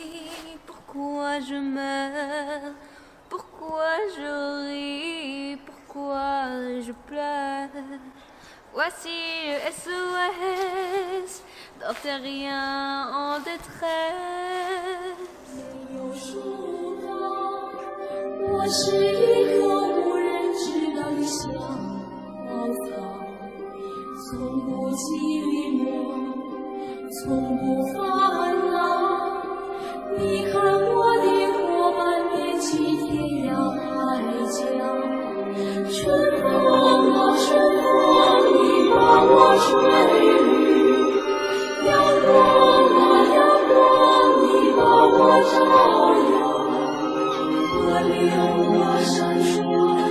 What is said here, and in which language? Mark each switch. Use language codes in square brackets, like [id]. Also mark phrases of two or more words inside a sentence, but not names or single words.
[fr] Pourquoi je meurs? Pourquoi je ris? Pourquoi je pleure? Voici le SOS d'un terrien en détresse. [zh] 我是一棵无人知道的小草，从不寂寞，从不烦恼。你看我的伙伴年纪天涯海角，春风啊春风，你把我吹绿；阳光啊阳光，你把我照耀。河流啊，闪烁。